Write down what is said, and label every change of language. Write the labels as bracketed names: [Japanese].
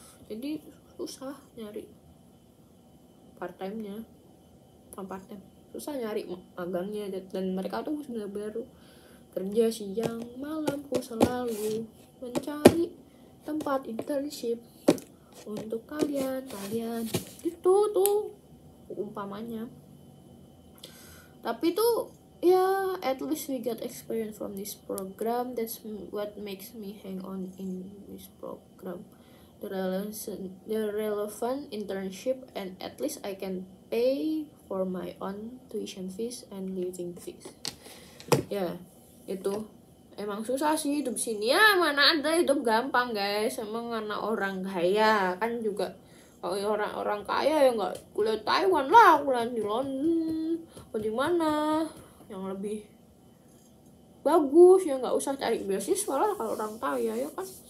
[Indonesian] Jadi susah nyari part time-nya, susah nyari magangnya, dan mereka tuh benar-benar kerja siang malam. Aku selalu mencari tempat internship untuk kalian itu tuh umpamanya. Tapi tuh [English] at least we get experience from this program. That's what makes me hang on in this program, the relevant internship, and at least I can pay for my own tuition fees and living fees. [Indonesian] Itu emang susah sih hidup sini ya. Mana ada hidup gampang guys, emang anak orang kaya kan juga. Kalau orang kaya ya nggak kuliah Taiwan lah, kuliah di London atau di mana yang lebih bagus, ya nggak usah cari beasiswa lah kalau orang kaya ya kan.